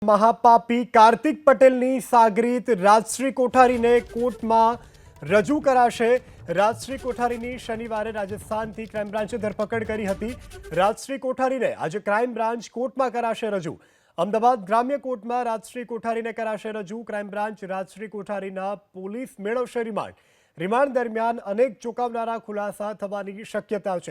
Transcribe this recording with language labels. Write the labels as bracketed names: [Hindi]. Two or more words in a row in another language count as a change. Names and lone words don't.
[Gujarati] મહાપાપી કાર્તિક પટેલની સાગરીત રાજશ્રી કોઠારીને કોર્ટમાં રજૂ કરાશે। રાજશ્રી કોઠારીની શનિવારે રાજસ્થાનથી ક્રાઇમ બ્રાન્ચે ધરપકડ કરી હતી। રાજશ્રી કોઠારીને આજે ક્રાઇમ બ્રાન્ચ કોર્ટમાં કરાશે રજૂ। અમદાવાદ ગ્રામ્ય કોર્ટમાં રાજશ્રી કોઠારીને કરાશે રજૂ। ક્રાઇમ બ્રાન્ચ રાજશ્રી કોઠારીના પોલીસ મેળવશે રિમાન્ડ દરમિયાન અનેક ચોંકાવનારા ખુલાસા થવાની શક્યતા છે।